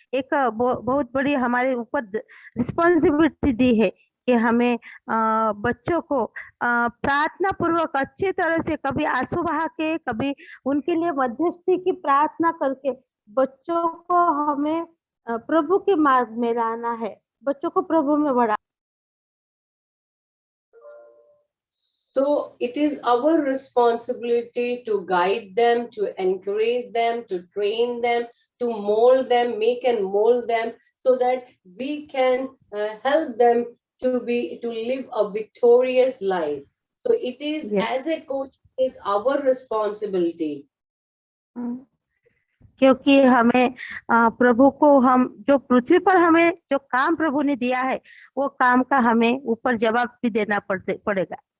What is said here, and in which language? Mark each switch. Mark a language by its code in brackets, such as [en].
[hi] एक बहुत बड़ी हमारे ऊपर रिस्पॉन्सिबिलिटी दी है कि हमें बच्चों को प्रार्थना पूर्वक अच्छी तरह से, कभी आंसू बहा के, कभी उनके लिए मध्यस्थी की प्रार्थना करके बच्चों को हमें प्रभु के मार्ग में लाना है, बच्चों को प्रभु में बढ़ा। [en] So it is our responsibility to guide them, to encourage them, to train them, to mold them, make and mold them, so that we can help them to live a victorious life. So it is, as a coach, is our responsibility. [hi] क्योंकि हमें प्रभु को, हम जो पृथ्वी पर हमें जो काम प्रभु ने दिया है, वो काम का हमें ऊपर जवाब भी देना पड़ेगा।